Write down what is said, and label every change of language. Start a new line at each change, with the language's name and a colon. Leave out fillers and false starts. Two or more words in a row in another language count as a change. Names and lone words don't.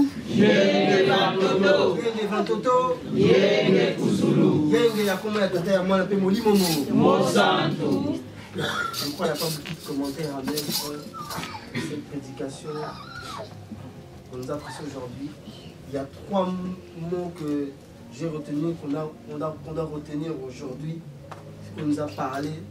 Kongo: Yenge Vantoto, Yenge Vantoto, Yenge Kuzulu, Yenge Yakoma Yatata Yamwana Pe Molimomo. Monsanto.
French: Je crois qu'il n'y a pas beaucoup de commentaires à mettre sur cette prédication qu'on nous a prêchée aujourd'hui. Il y a 3 mots que j'ai retenus, qu'on doit retenir aujourd'hui, ce qu'on nous a parlé.